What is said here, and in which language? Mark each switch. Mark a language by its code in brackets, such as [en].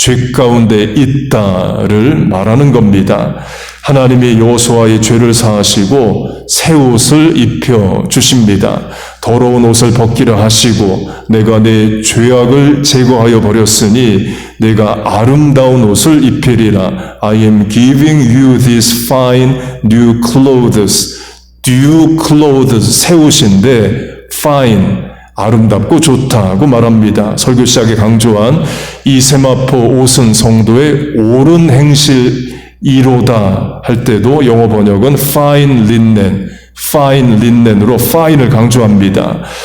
[ko] 죄 가운데 있다를 말하는 겁니다. 하나님이 여호수아의 죄를 사하시고 새 옷을 입혀 주십니다. 더러운 옷을 벗기라 하시고 내가 내 죄악을 제거하여 버렸으니 내가 아름다운 옷을 입히리라. [en] I am giving you this fine new clothes. new clothes [ko] 새 옷인데 fine 아름답고 좋다고 말합니다. 설교 시작에 강조한 이 세마포 옷은 성도의 옳은 행실이로다 할 때도 영어 번역은 [en] fine linen [ko] 으로 fine을 강조합니다.